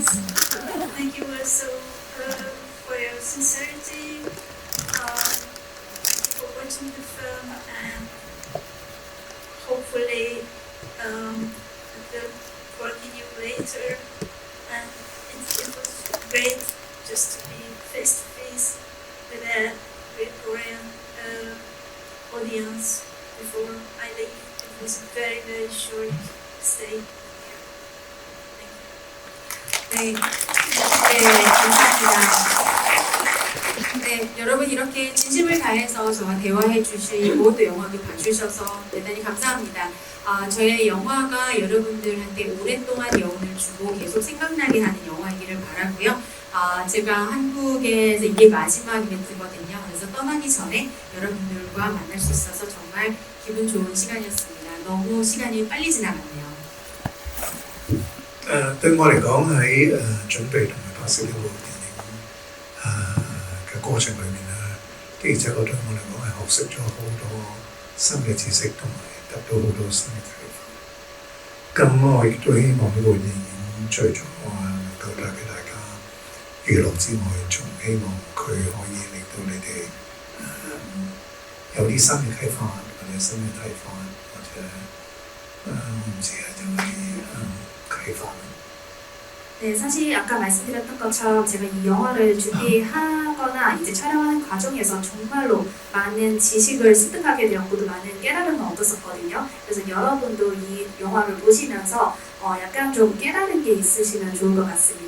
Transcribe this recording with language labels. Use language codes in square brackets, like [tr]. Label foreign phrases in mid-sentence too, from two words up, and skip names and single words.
[en] Thank you also for your sincerity, for watching the film, and hopefully it will work in you later. And it was great just to be face to face with a Korean audience before I leave. It was a very, very short stay. [ko] 네, 감사합니다. 네, 여러분 이렇게 진심을 다해서 저와 대화해 주시고 또 영화도 봐주셔서 대단히 감사합니다. 저의 영화가 여러분들한테 오랫동안 여운을 주고 계속 생각나게 하는 영화이기를 바라고요. 제가 한국에서 이게 마지막 이벤트거든요. 그래서 떠나기 전에 여러분들과 만날 수 있어서 정말 기분 좋은 시간이었습니다. 너무 시간이 빨리 지나갔네요. [vi] Đối với tôi [yue] 講喺準備同埋拍攝呢部電影嘅過程裏面的而且確對我嚟講係學識咗好多新嘅知識同埋得到好多新嘅啟發。咁我亦都希望呢部電影除咗能夠帶俾大家娛樂之外，仲希望佢可以令到你哋有啲新嘅啟發或者新嘅睇法，或者我唔知就係啟發。 [ko] 네, 사실 아까 말씀드렸던 것처럼 제가 이 영화를 준비하거나 이제 촬영하는 과정에서 정말로 많은 지식을 습득하게 되었고 또 많은 깨달음을 얻었었거든요. 그래서 여러분도 이 영화를 보시면서 약간 좀 깨달은 게 있으시면 좋을 것 같습니다.